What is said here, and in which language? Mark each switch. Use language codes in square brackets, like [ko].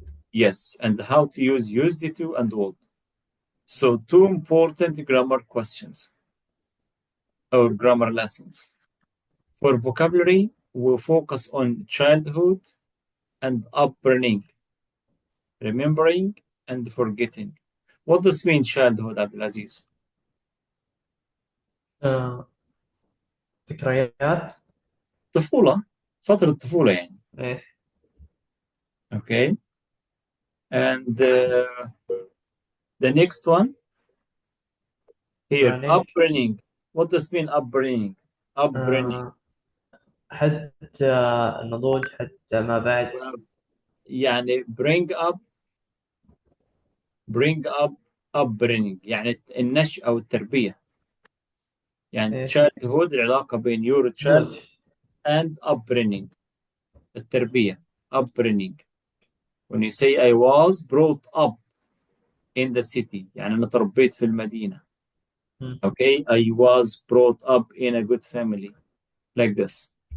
[en] Yes, and how to use used to and would. So, two important grammar questions or grammar lessons. For vocabulary, we'll focus on childhood and upbringing, remembering and forgetting. What does mean childhood, Abdulaziz? [ar] آه، ذكريات. طفولة، فترة الطفولة يعني. إيه. [en] Okay. And the next one here, running. upbringing. What does mean upbringing? Upbringing. [ar] حتى النضوج، حتى ما بعد. يعني [en] bring up upbringing [ar] يعني النشأة أو التربية. يعني إيه. [en] childhood [ar] العلاقة بين [en] your child [ar] نضوج. [en] and upbringing التربية upbringing. When you say I was brought up in the city [ar] يعني أنا تربيت في المدينة. مم. [en] Okay, I was brought up in a good family like this.